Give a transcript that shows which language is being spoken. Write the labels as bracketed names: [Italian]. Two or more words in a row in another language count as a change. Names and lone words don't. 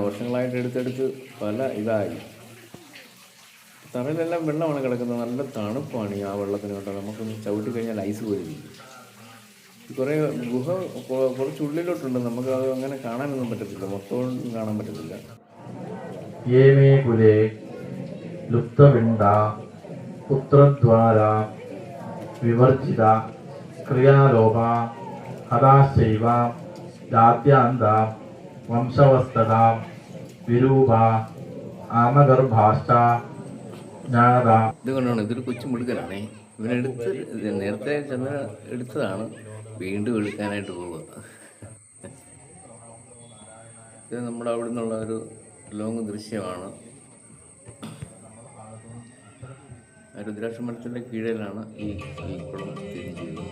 [Malayalam] വർഷങ്ങളായിട്ട് എടുത്തെടുത്ത് പല ഇതായി. തറയിലെല്ലാം വെള്ളമാണ് കിടക്കുന്നത്. നല്ല തണുപ്പാണ് ഈ ആ വെള്ളത്തിന് കേട്ടോ. നമുക്കൊന്ന് ചവിട്ടി കഴിഞ്ഞാൽ ഐസ് പോലെ ഇരിക്കും. കുറേ ഗുഹ കുറച്ച് ഉള്ളിലോട്ടുണ്ട്. നമുക്ക് അത് അങ്ങനെ കാണാനൊന്നും പറ്റത്തില്ല, മൊത്തം കാണാൻ പറ്റത്തില്ല. [Sanskrit] ये मे कुले लुप्तपिण्डा पुत्रद्वारा विवर्जिता क्रियालोपा हताश्चैव जात्यान्ता वंशवस्तता विरूपा आमगर्भाश्च ज्ञानता. [Malayalam] ഇത് കൊണ്ടാണ് ഇതൊരു കൊച്ചു മിടുക്കനാണേ. ഇവനെടുത്ത് നേരത്തെ ചന്ദ്ര എടുത്തതാണ്, വീണ്ടും എടുക്കാനായിട്ട് പോവുക. ഇത് നമ്മുടെ അവിടെ നിന്നുള്ള ഒരു ലോങ് ദൃശ്യമാണ്. രുദ്രാക്ഷമരത്തിൻ്റെ കീഴിലാണ് ഈ കുളം സ്ഥിതി ചെയ്യുന്നത്.